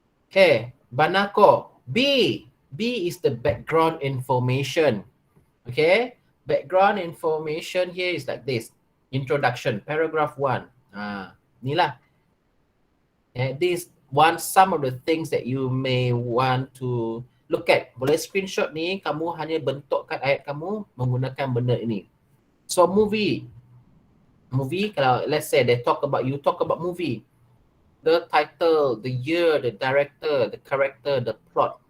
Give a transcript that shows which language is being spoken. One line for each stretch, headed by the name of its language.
English: Okay. Banako. B. B is the background information. Okay, background information here is like this. Introduction, paragraph 1.
Malay: Ni lah.
English: This one, some of the things that you may want to look at.
Malay: Boleh screenshot ni, kamu hanya bentukkan ayat kamu menggunakan benda ini.
English: So movie. Movie, kalau let's say you talk about movie. The title, the year, the director, the character, the plot.